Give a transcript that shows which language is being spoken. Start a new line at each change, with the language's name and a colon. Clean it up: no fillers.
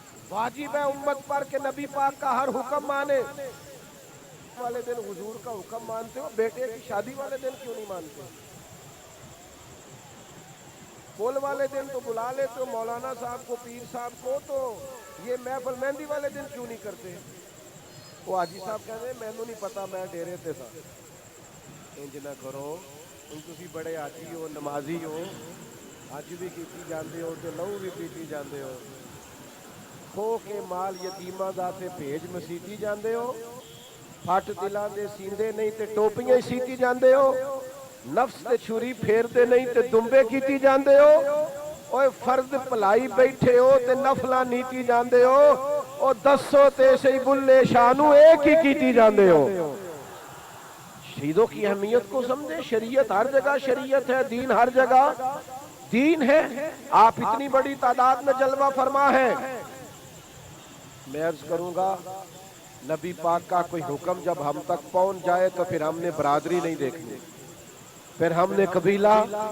Urdu: واجب ہے امت پر کہ نبی پاک کا ہر حکم مانے. والے دن حضور کا حکم مانتے ہو, بیٹے کی شادی والے دن کیوں نہیں مانتے؟ پھول والے دن تو بلا لیتے ہو مولانا صاحب کو, پیر صاحب کو, تو یہ محفل مہندی والے دن کیوں نہیں کرتے؟ وہ حاجی صاحب کہتے ہیں
Punjabi: مینوں نہیں پتا, میں ڈیرے تے تھا. انج نہ کرو, تسی بڑے حاجی ہو, نمازی ہو, حج بھی کیتی جاندے ہو تے لہو بھی پیتی جاندے ہو, کھو کے مال یتیماں دا تے بھیج مسیتی جاندے ہو, پھٹ دلاں دے سیندے نہیں تے ٹوپیاں ہی سیتی جاندے ہو, نفس تے چھری پھیر دے نہیں تے دمبے کیتی جاندے ہو, اوے فرد پلائی بیٹھے ہو تے نفلاں نیتی جاندے ہو, او دسو تے سی بلے شانو ایک ہی کیتی جاندے ہو.
Urdu: شہیدوں کی اہمیت کو سمجھے. شریعت ہر جگہ شریعت ہے, دین ہر جگہ دین ہے. آپ اتنی بڑی تعداد میں جلوہ فرما ہے. میں عرض کروں گا, نبی پاک کا کوئی حکم جب ہم تک پہنچ جائے تو پھر ہم نے برادری نہیں دیکھنی, پھر ہم نے قبیلہ.